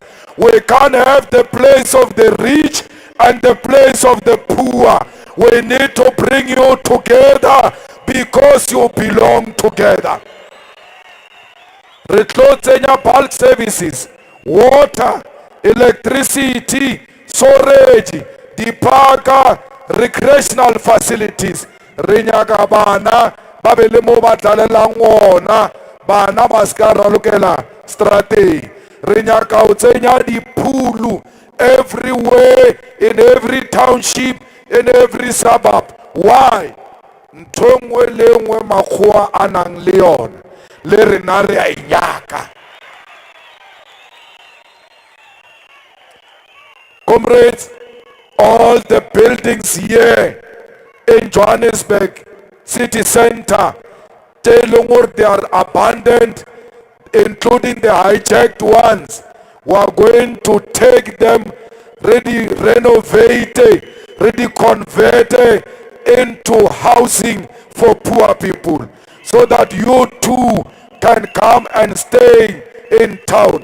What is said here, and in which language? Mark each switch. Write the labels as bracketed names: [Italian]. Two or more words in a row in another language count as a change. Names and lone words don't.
[English] We can't have the place of the rich and the place of the poor. We need to bring you together because you belong together. [Northern Sotho] Re tlo tsenya [English] bulk services, water, electricity, storage, dipaka, recreational facilities. [Northern Sotho] Re nyaka bana ba be le mo ba tlalelang ona, bana ba ska ralokela strateng. Re nyaka o tsenya diphulu [English] everywhere, in every township, in every suburb. Why? [Northern Sotho] Ntho nngwe le nngwe makgowa a nang le yona le rena re a e nyaka. [English] Comrades, all the buildings here in Johannesburg city center, they are abandoned, including the hijacked ones. We are going to take them, renovate, convert into housing for poor people, so that you too can come and stay in town.